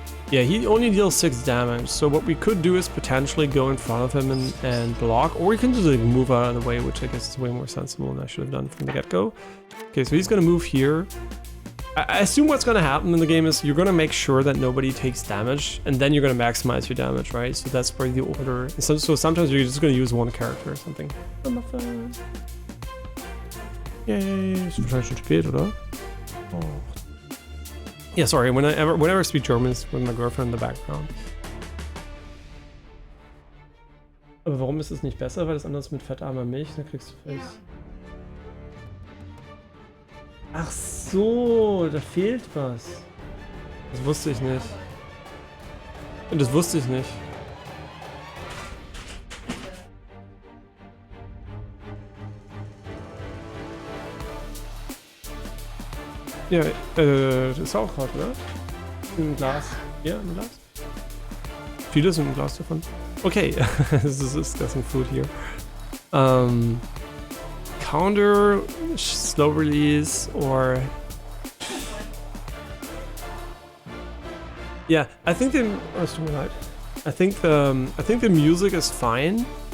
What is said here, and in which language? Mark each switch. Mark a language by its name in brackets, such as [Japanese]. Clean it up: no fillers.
[English] Yeah, he only deals 6 damage, so what we could do is potentially go in front of him and block, or we can just like move out of the way, which I guess is way more sensible than I should have done from the get-go. Okay, so he's gonna move here. I assume what's gonna happen in the game is you're gonna make sure that nobody takes damage, and then you're gonna maximize your damage, right? So that's where the order... So sometimes you're just gonna use one character or something. [German] Yay, ist wahrscheinlich schon spät, oder? Oh. [English] Yeah, sorry, whenever I speak German, it's with my girlfriend in the background. [German] Aber warum ist es nicht besser? Weil das anders mit fettarmer Milch, dann kriegst du Face. Ach so, da fehlt was. Das wusste ich nicht. Das wusste ich nicht. Ja, das ist auch hart, oder? Ein Glas. Ja, ein Glas. Viele sind ein Glas davon. [English] Okay, this is discussing food here. Counter, slow release, or... Yeah, I think the... Oh, it's too light. I think the music is fine.